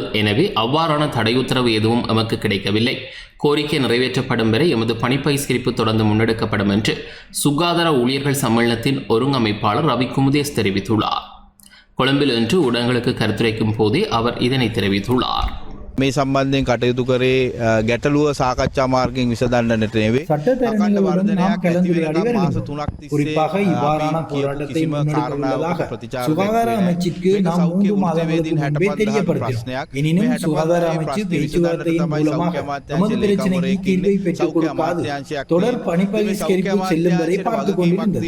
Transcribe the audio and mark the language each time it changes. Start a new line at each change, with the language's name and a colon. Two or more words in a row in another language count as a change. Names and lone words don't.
Tamil: எனவே அவ்வாறான தடை உத்தரவு எதுவும் எமக்கு கிடைக்கவில்லை. கோரிக்கை நிறைவேற்றப்படும் வரை எமது பணிப்பகிஷ்கரிப்பு தொடர்ந்து முன்னெடுக்கப்படும் என்று சுகாதார ஊழியர்கள் சம்மேளனத்தின் ஒருங்கமைப்பாளர் ரவி குமுதேஸ் தெரிவித்துள்ளார். கொழும்பில் இன்று ஊடகங்களுக்கு கருத்துரைக்கும் போதே அவர் இதனை தெரிவித்துள்ளார்.
Sinhala: මේ සම්බන්ධයෙන් කටයුතු කරේ ගැටලුව සාකච්ඡා මාර්ගයෙන් විසඳන්නට නෙවෙයි.
Tamil: சட்டத்தரணிகளுடன் நாம் கலந்துரையாடி வருகிறோம். குறிப்பாக இவ்வாறான போராட்டத்தை முன்னெடுத்துள்ளதாக சுகாதார அமைச்சுக்கு நாம் 3 மாதங்களுக்கு முன்பே தெரியப்படுத்தினோம். எனினும் சுகாதார அமைச்சு பேச்சுவார்த்தையின் மூலமாக நமது பிரச்சனைக்கு தீர்வை பெற்றுக் கொடுக்காது தொடர் பணிப்பகிஷ்கரிப்பு செல்லும் வரை பார்த்துக் கொண்டிருந்தது.